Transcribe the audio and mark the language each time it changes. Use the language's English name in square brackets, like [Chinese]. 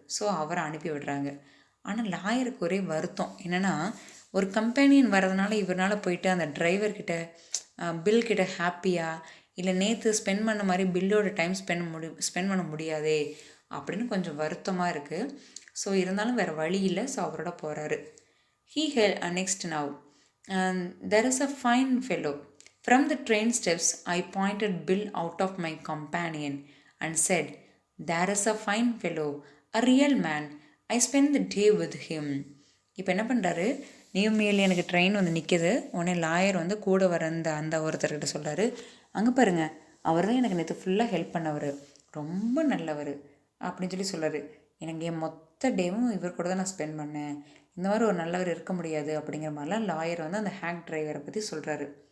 [Tamil] So அவரை அனுப்பி விடுறாங்க. ஆனால் லாயருக்கு ஒரே வருத்தம் என்னென்னா, ஒரு கம்பெனியன் வரதுனால இவரால் போயிட்டு அந்த டிரைவர்கிட்ட பில் கிட்ட ஹாப்பியாக இல்லை நேற்று ஸ்பெண்ட் பண்ண மாதிரி பில்லோட டைம் ஸ்பெண்ட் பண்ண முடியாதே அப்படின்னு கொஞ்சம் வருத்தமாக இருக்குது. ஸோ இருந்தாலும் வேறு வழி இல்லை. ஸோ அவரோட போகிறாரு. [English] Next now there is a fine fellow. From the train steps I pointed Bill out of my companion and said, there is a fine fellow, a real man. I spent the day with him. [Tamil] இப்போ என்ன பண்ணுறாரு, new மில்லியனுக்கு train வந்து நிற்கிது. உடனே lawyer வந்து கூட வர அந்த ஒருத்தர்கிட்ட சொல்கிறாரு, அங்கே பாருங்கள், அவர் தான் எனக்கு நேற்று ஃபுல்லாக ஹெல்ப் பண்ணவர், ரொம்ப நல்லவர் அப்படின்னு சொல்கிறாரு. எனக்கு என் மொத்த டேவும் இவர் கூட தான் நான் ஸ்பெண்ட் பண்ணேன், இந்த மாதிரி ஒரு நல்லவர் இருக்க முடியாது அப்படிங்கிற மாதிரிலாம் லாயர் வந்து அந்த ஹேக் டிரைவரை பற்றி சொல்கிறாரு.